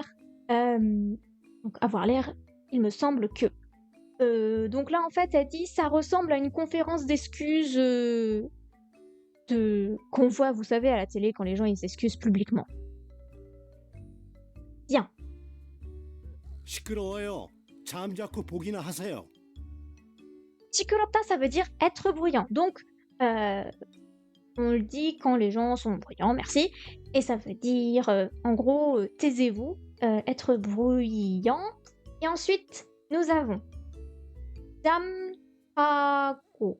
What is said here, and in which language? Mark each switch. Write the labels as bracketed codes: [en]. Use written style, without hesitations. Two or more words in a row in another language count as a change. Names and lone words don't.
[fr] Donc, avoir l'air, il me semble que. Donc là, en fait, elle dit ça ressemble à une conférence d'excuses qu'on voit, vous savez, à la télé quand les gens ils s'excusent publiquement. Bien. [ko] 시끄러워요. 잠자코 보기나 하세요. [fr] Chikurota, ça veut dire être bruyant. Donc, on le dit quand les gens sont bruyants, merci. Et ça veut dire, en gros, taisez-vous, être bruyant. Et ensuite, nous avons Damako.